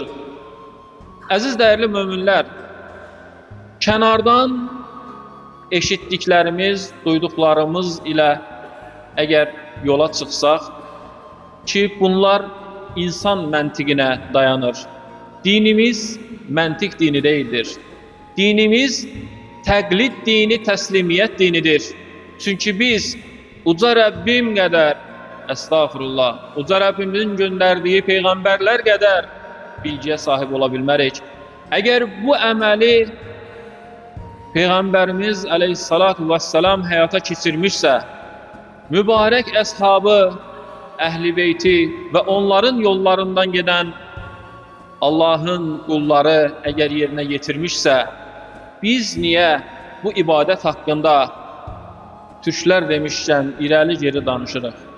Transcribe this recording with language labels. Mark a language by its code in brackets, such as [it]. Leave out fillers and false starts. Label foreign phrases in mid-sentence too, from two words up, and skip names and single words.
[az] Əziz dəyərli möminlər, kənardan eşitdiklərimiz, duyduqlarımız ilə əgər yola çıxsaq ki, bunlar insan məntiqinə dayanır. Dinimiz məntiq dini deyildir. Dinimiz təqlid dini, təslimiyyət dinidir. Çünki biz Uca Rəbbim qədər [tr] estağfurullah, Uca Rabbimizin gönderdiği peygamberler kadar bilgiye sahip olabilmerik. Eğer bu ameli Peygamberimiz aleyhissalatu vesselam hayata geçirmişse, mübarek ashabı, ehli beyti ve onların yollarından giden Allah'ın kulları eğer yerine getirmişse, biz niye bu ibadet hakkında Türkler demişken ileri geri danışırıq?